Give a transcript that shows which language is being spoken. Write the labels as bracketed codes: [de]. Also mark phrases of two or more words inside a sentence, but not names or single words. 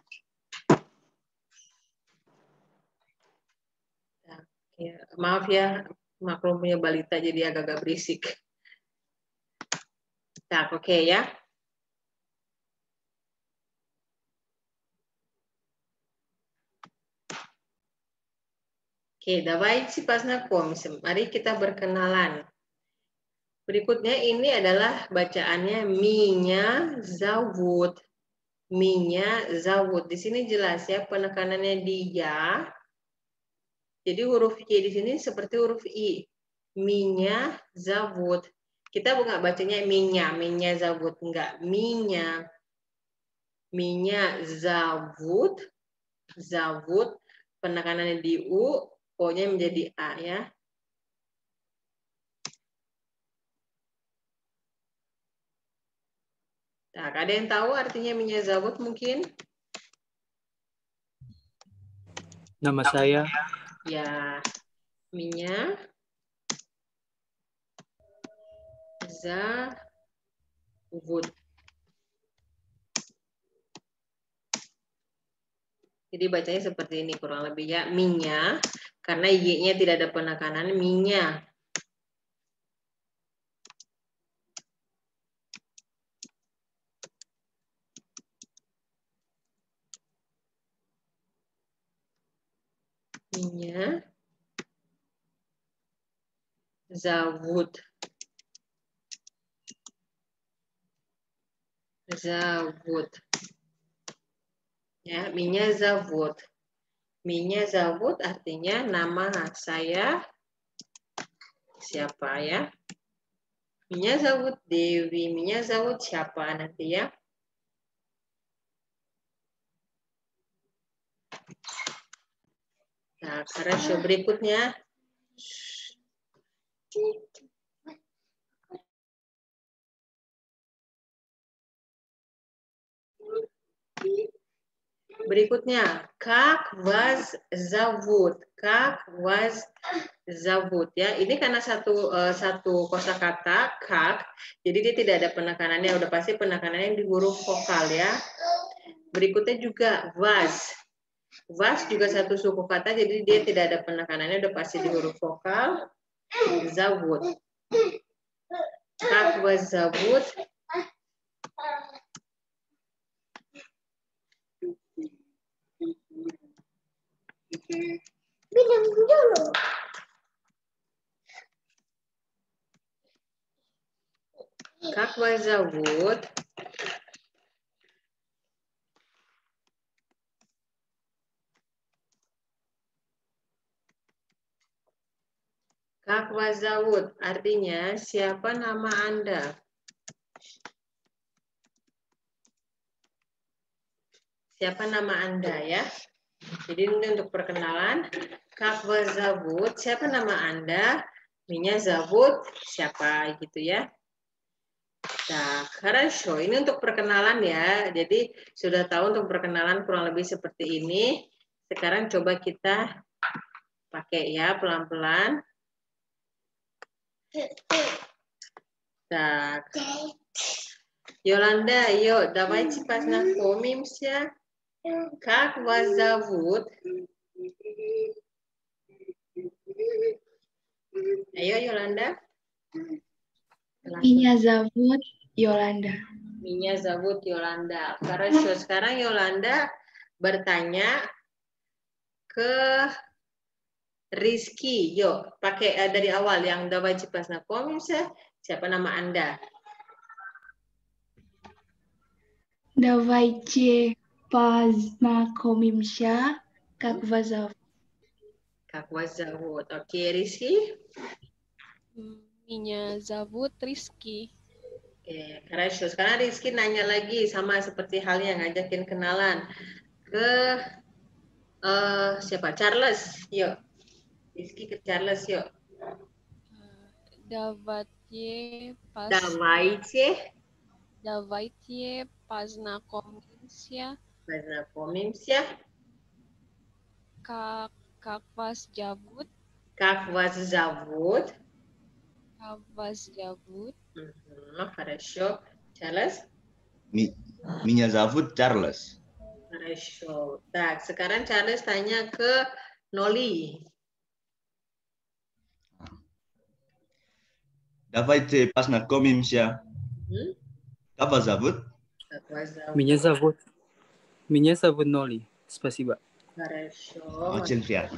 [id] Maaf ya, maklumnya balita jadi agak-agak berisik. Nah, oke ya. Oke, [ru] давайте познакомимся. [id] Mari kita berkenalan. Berikutnya ini adalah bacaannya [ru] Меня зовут. Меня зовут. [id] Di sini jelas ya penekanannya di ya. Jadi huruf Y di sini seperti huruf I. [ru] Меня зовут. [id] Kita bukan bacanya [ru] меня зовут, [id] enggak. [ru] Меня зовут. [id] Penekanannya di U, O-nya menjadi A ya. Nah, ada yang tahu artinya [ru] меня зовут [id] mungkin? Nama saya. [ru] Ya, меня Wood. [id] Jadi bacanya seperti ini kurang lebih ya, minya, karena y-nya tidak ada penekanan, minya. [ru] Minya. Zawud. Zawud. [id] Ya, [ru] меня зовут. меня зовут [id] artinya nama saya siapa ya? [ru] меня зовут [id] Dewi, [ru] меня зовут [id] siapa nanti ya? Nah, хорошо, berikutnya. Berikutnya, [ru] как вас зовут? Как вас zavoot ya. [id] Ini karena satu kosakata как, jadi dia tidak ada penekanannya. Udah pasti penekanannya di huruf vokal ya. Berikutnya juga was. Was juga satu suku kata, jadi dia tidak ada penekanannya. Udah pasti di huruf vokal. [ru] Zavoot. Как вас зовут? [id] Bilang dulu. [ru] Как вас зовут? Как вас зовут? [id] Artinya siapa nama Anda? Siapa nama Anda ya? Jadi ini untuk perkenalan. [ru] Как вас зовут? [id] Siapa nama Anda? [ru] Меня зовут [id] siapa gitu ya. Nah, хорошо. Ini untuk perkenalan ya. Jadi sudah tahu untuk perkenalan kurang lebih seperti ini. Sekarang coba kita pakai ya pelan-pelan. [ru] Так. [id] Yolanda, yuk, [ru] давайте познакомимся. Как вас зовут? Ayo, Yolanda. Меня зовут Yolanda. Меня зовут Yolanda. Хорошо. [id] Sekarang Yolanda bertanya ke Rizky. Yuk, pakai dari awal yang [ru] давайте познакомимся. [id] Siapa nama Anda? [ru] Давайте познакомимся. Как вас зовут? Как вас зовут? [id] Oke, Rizky. [ru] Меня зовут Rizky. Oke, хорошо. [id] Sekarang Rizky nanya lagi sama seperti halnya ngajakin kenalan ke siapa? Charles. Yuk. Rizky ke Charles, yuk. [ru] Давайте познакомимся. Познакомимся. Как вас зовут? Как вас зовут? Как вас зовут? Хорошо. Charles? Меня зовут Charles. Хорошо. Так, [id] sekarang Charles tanya ke Noli. [ru] Давайте познакомимся. Как вас зовут? Как вас зовут? Меня зовут Ноли. Спасибо. Хорошо. Очень приятно.